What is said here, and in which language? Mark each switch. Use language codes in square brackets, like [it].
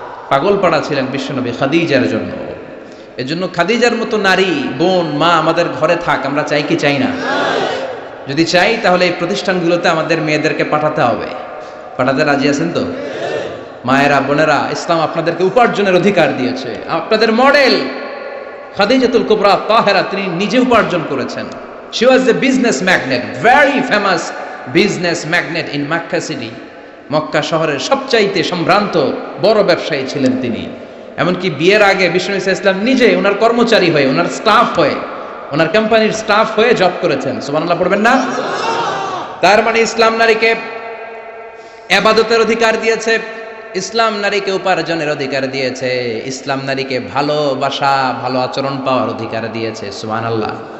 [bn] পাগল পাড়া ছিলেন বিশ্বনবী খাদিজার জন্য। এজন্য খাদিজার মতো নারী, বোন, মা আমাদের ঘরে থাক, আমরা চাই কি চাই না? যদি চাই তাহলে এই প্রতিষ্ঠানগুলোতে আমাদের মেয়েদেরকে পাঠাতে হবে। পাঠাতে রাজি আছেন তো? মায়েরা, বোনেরা, ইসলাম আপনাদেরকে উপার্জনের অধিকার দিয়েছে। আপনাদের মডেল খাদিজাতুল কুবরা তাহেরা, তিনি নিজে উপার্জন করেছেন। [en] She was a business magnate, very famous business magnate in Makkah city. [bn] Mecca শহরের সবচাইতে সম্ভ্রান্ত বড় ব্যবসায়ী ছিলেন তিনি। এমনকি বিয়ের আগে বিশ্বনবী সাল্লাল্লাহু আলাইহি ওয়াসাল্লাম নিজে ওনার কর্মচারী হয়ে, ওনার স্টাফ হয়ে, ওনার কোম্পানির স্টাফ হয়ে জব করেছেন। সুবহানাল্লাহ পড়বেন না? তার মানে ইসলাম নারীকে ইবাদতের অধিকার দিয়েছে, ইসলাম নারীকে উপার্জনের অধিকার দিয়েছে, ইসলাম নারীকে ভালোবাসা, ভালো আচরণ পাওয়ার অধিকার দিয়েছে। সুবহানাল্লাহ।